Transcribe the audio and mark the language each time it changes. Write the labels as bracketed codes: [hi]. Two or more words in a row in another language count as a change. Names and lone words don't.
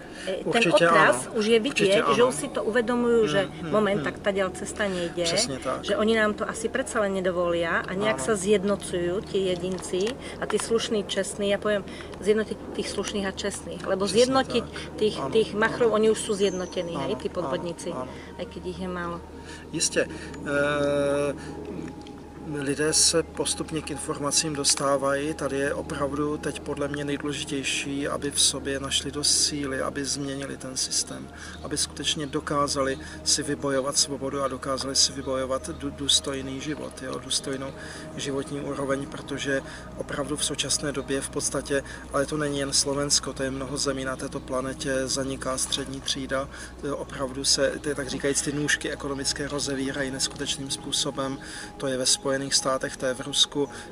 [sk] Ten otras už je vidieť, že už si to uvedomujú, že moment, tak taďal cesta nejde, že oni nám to asi predsa len nedovolia a nejak sa zjednocujú tie jedinci a tí slušní, čestní, ja poviem zjednotiť tých slušných a čestných, lebo zjednotiť tých machrov, oni už sú zjednotení, hej, tí podvodníci, aj keď ich je málo. [cs] Jistě. Lidé se postupně k informacím dostávají. Tady je opravdu teď podle mě nejdůležitější, aby v sobě našli dost síly, aby změnili ten systém, aby skutečně dokázali si vybojovat svobodu a dokázali si vybojovat důstojný život, jo, důstojnou životní úroveň, protože opravdu v současné době v podstatě, ale to není jen Slovensko, to je mnoho zemí na této planetě, zaniká střední třída, opravdu se, tak říkajíc, ty nůžky ekonomické rozevírají neskutečným způsobem, to je ve Spojených státech, to je v Rusku,